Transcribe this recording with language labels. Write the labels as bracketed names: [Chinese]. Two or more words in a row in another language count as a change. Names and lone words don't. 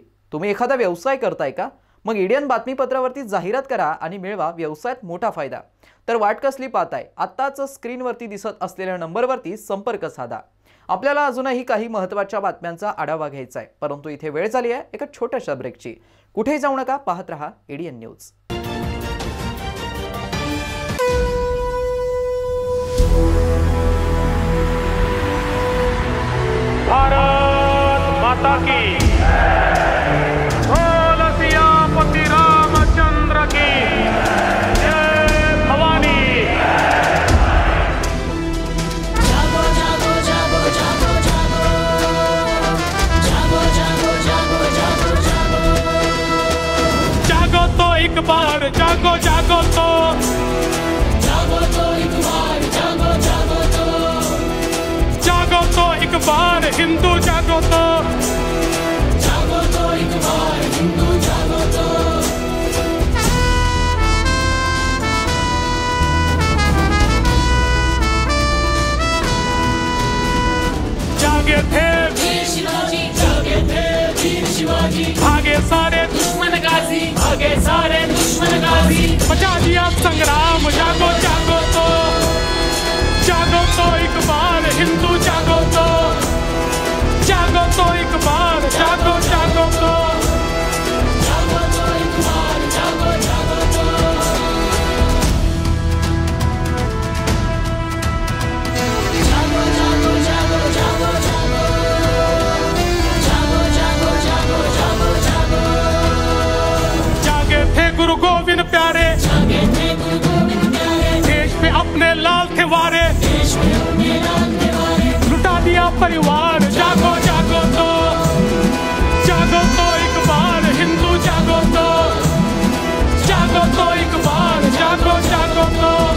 [Marathi] तुम्ही एखादा व्यवसाय करताय का? मग एडियन बातमीपत्रावरती जाहिरात करा आणि मिळवा व्यवसायात मोठा फायदा। तर वाट कसली पाहताय? आत्ताच स्क्रीनवरती दिसत असलेल्या नंबरवरती संपर्क साधा। आपल्याला अजूनही काही महत्त्वाच्या बातम्यांचा आढावा घ्यायचा आहे, परंतु इथे वेळ झाली आहे एका छोट्याशा ब्रेकची। कुठेही जाऊ नका, पाहत रहा एडियन न्यूज। [Hindi] माता की बोल सियापति रामचंद्र की जय भवानी। जागो जागो जागो जागो जागो जागो जागो जागो जागो जागो जागो तो एक बार, जागो जागो तो एक बार, जागो जागो जागो तो एक बार, हिंदू जागो तो एक बार, हिंदू जागो तो। जागे थे वीर शिवाजी, जागे थे वीर शिवाजी, भागे सारे दुश्मन गाजी, भागे सारे दुश्मन गाजी, बचा दिया संग्राम। जागो जागो तो एक बार, हिंदू जागो तो एक बार, जागो जागो तो एक बार, जागो जागो तो। जागो जागो जागो जागो जागो जागो जागो जागो जागो जागे थे गुरु गोविंद प्यारे, जागे थे गुरु गोविंद प्यारे, देश पे अपने लाल थे वारे, देश में अपने लाल थे वारे, लुटा दिया परिवार। जागो जागो तो एक बार, हिंदू जागो तो एक बार, जागो जागो तो।